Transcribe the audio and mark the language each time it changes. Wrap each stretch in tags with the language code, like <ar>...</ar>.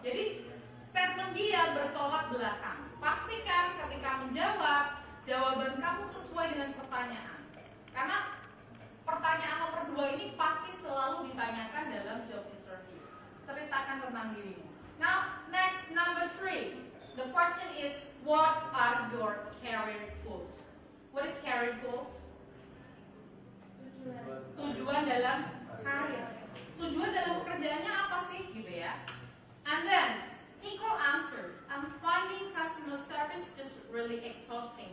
<id>Jadi statement dia bertolak belakang. Pastikan ketika menjawab, jawaban kamu sesuai dengan pertanyaan. Karena pertanyaan nomor 2 ini pasti selalu ditanyakan dalam job interview. Ceritakan tentang dirimu.</id> <en>Now, next number 3. The question is, what are your career goals? What is career goals?</en> <id>Tujuan dalam karir. Tujuan dalam pekerjaannya apa sih, gitu ya?</id> <en>And then, Nicole answered, I'm finding customer service just really exhausting.</en>